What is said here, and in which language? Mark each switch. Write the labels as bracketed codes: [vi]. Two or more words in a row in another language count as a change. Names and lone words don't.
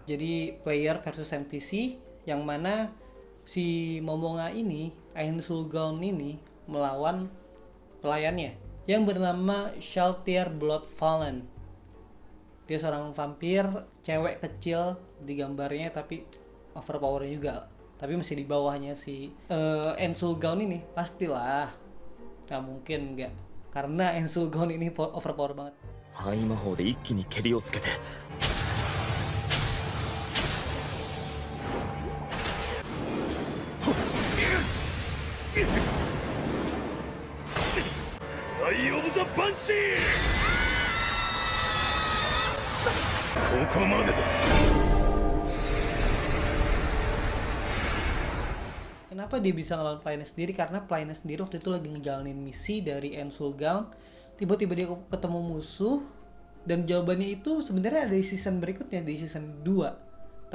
[id] Jadi player versus NPC, yang mana si Momonga ini, Ainsworth Gaunt ini, melawan pelayannya yang bernama Shaltir Bloodfallen. Dia seorang vampir, cewek kecil di gambarnya, tapi overpower juga, tapi masih di bawahnya si Ainsworth Gaunt ini. Pastilah nggak mungkin nggak, karena Ainsworth Gaunt ini overpower banget. [ja] 範囲魔法で一気に蹴りをつけてアイ・オブ・ザ・バンシー。ここまでだ。 [id] Kenapa dia bisa ngelawan pelayannya sendiri? Karena pelayannya sendiri waktu itu lagi ngejalanin misi dari Ainsworth Gaunt. Tiba-tiba dia ketemu musuh, dan jawabannya itu sebenarnya ada di season berikutnya, di season 2.